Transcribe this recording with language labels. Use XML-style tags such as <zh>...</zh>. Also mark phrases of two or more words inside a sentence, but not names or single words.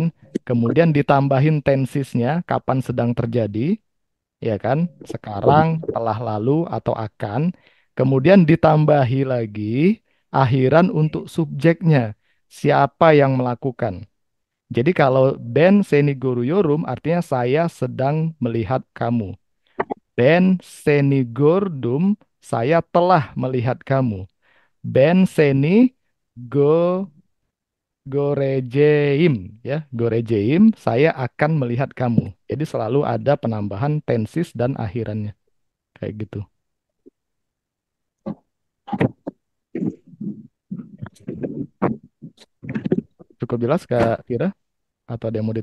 <id>Kemudian ditambahin tensisnya kapan sedang terjadi, ya kan. Sekarang, telah lalu atau akan. Kemudian ditambahi lagi akhiran untuk subjeknya. Siapa yang melakukan? Jadi kalau</id> <tr>ben seni guru yorum</tr> <id>artinya saya sedang melihat kamu.</id> <tr>Ben seni gordum</tr> <id>saya telah melihat kamu.</id> <tr>Ben seni go gorejeim</tr> <id>ya, gorejeim saya akan melihat kamu. Jadi selalu ada penambahan tensis dan akhirannya kayak gitu. Cukup jelas Kak Kira? Atau ada yang mau</id>